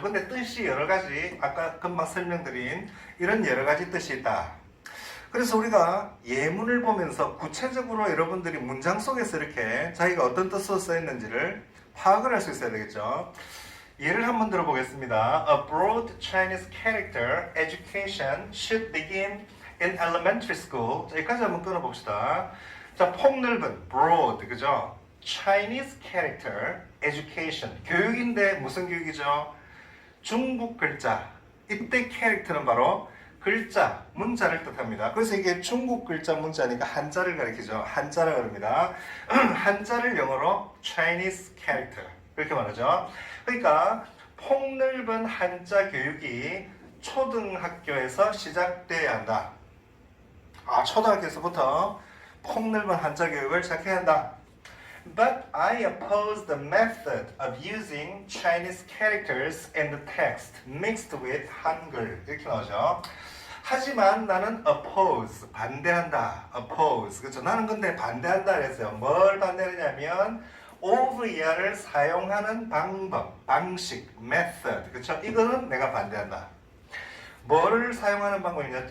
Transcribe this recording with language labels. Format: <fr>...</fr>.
<ko>근데 뜻이 여러 가지, 아까 금방 설명드린 이런 여러 가지 뜻이 있다. 그래서 우리가 예문을 보면서 구체적으로 여러분들이 문장 속에서 이렇게 자기가 어떤 뜻으로 써있는지를 파악을 할 수 있어야 되겠죠. 예를 한번 들어보겠습니다.</ko> <en>A broad Chinese character education should begin in elementary school.</en> <ko>자, 여기까지 한번 끊어봅시다. 자, 폭넓은 broad, 그죠?</ko> <en>Chinese character education.</en> <ko>교육인데 무슨 교육이죠? 중국 글자. 이때 캐릭터는 바로 글자, 문자를 뜻합니다. 그래서 이게 중국 글자 문자니까 한자를 가리키죠. 한자라고 합니다. 한자를 영어로</ko> <en>Chinese character.</en> <ko>이렇게 말하죠. 그러니까 폭넓은 한자 교육이 초등학교에서 시작돼야 한다. 아, 초등학교에서부터 폭넓은 한자 교육을 시작해야 한다.</ko> <en>But I oppose the method of using Chinese characters in the text mixed with 한글.</en> <ko>이렇게 나오죠. 하지만 나는 oppose, 반대한다. oppose. 그렇죠. 나는 근데 반대한다 그랬어요. 뭘 반대하냐면 of야를 사용하는 방법, 방식, method. 그렇죠. 이거는 내가 반대한다. 뭐를 사용하는 방법이냐?</ko>